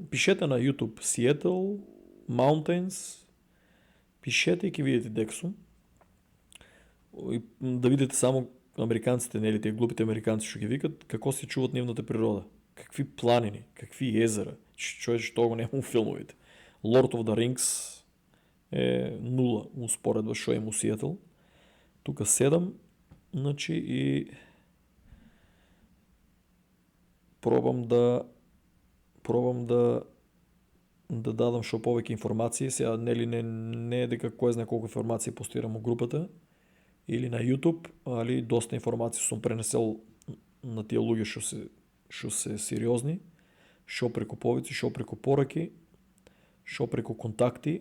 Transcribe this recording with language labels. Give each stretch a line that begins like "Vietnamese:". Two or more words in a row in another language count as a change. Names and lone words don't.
Macedonian: Пишете на YouTube Seattle Mountains, пишете и ќе видите дека сум. И да видите само американците, нели тие глупите американци што ги викат, како се чуват нивната природа. Какви планини, какви езера. Човече тоа го нема у филмовите. Lord of the Rings е нула успоредба што има у Сиетл. Тука седам, значи и пробам да дадам што повеќе информации. Сега нели не е дека кој знае колку информации постирам у групата или на YouTube, али доста информации сум пренесел на тие луѓе што се сериозни, што преку повици, што преку пораки, што преку контакти.